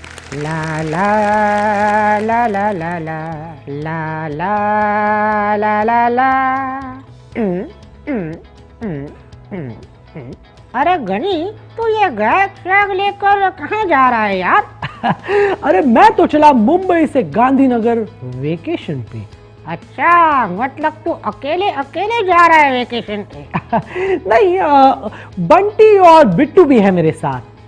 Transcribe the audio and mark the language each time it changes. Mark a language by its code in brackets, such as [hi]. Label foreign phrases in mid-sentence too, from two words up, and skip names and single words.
[hi] ला ला ला ला ला ला ला ला ला ला ला। अरे गनी, तू ये बैग लेकर कहाँ जा रहा है यार? अरे मैं तो चला मुंबई से गांधीनगर वेकेशन पे। अच्छा, मतलब तू अकेले अकेले जा रहा है वेकेशन पे? नहीं, बंटी और बिट्टू भी है मेरे साथ।